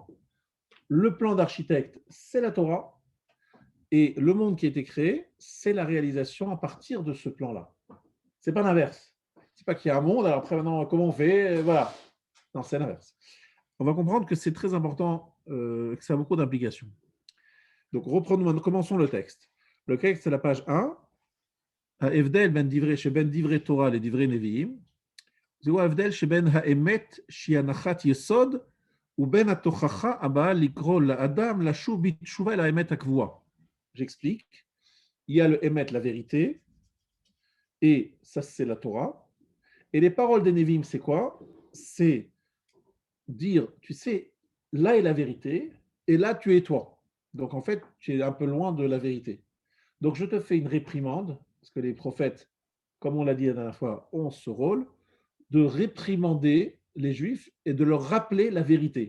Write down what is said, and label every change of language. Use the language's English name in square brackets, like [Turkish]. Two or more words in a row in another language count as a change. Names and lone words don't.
[French] Le plan d'architecte, c'est la Torah. Et le monde qui a été créé, c'est la réalisation à partir de ce plan-là. Ce n'est pas l'inverse. Ce n'est pas qu'il y a un monde, alors après, maintenant, comment on fait? Voilà. Non, c'est l'inverse. On va comprendre que c'est très important, que ça a beaucoup d'implications. Donc, commençons le texte. Le texte, c'est la page 1. [Hebrew] ההבדל שבין דברי תורה לדברי נביאים, זהו ההבדל שבין האמת שהיא הנחת יסוד ובין התוכחה הבאה לקרוא לאדם לשוב בתשובה אל האמת הקבועה. [French] J'explique. Il y a le émet, la vérité, et ça c'est la Torah. Et les paroles des Nevi'im, c'est quoi? C'est dire, tu sais, là est la vérité, et là tu es toi. Donc en fait, tu es un peu loin de la vérité. Donc je te fais une réprimande, parce que les prophètes, comme on l'a dit la dernière fois, ont ce rôle de réprimander les Juifs et de leur rappeler la vérité.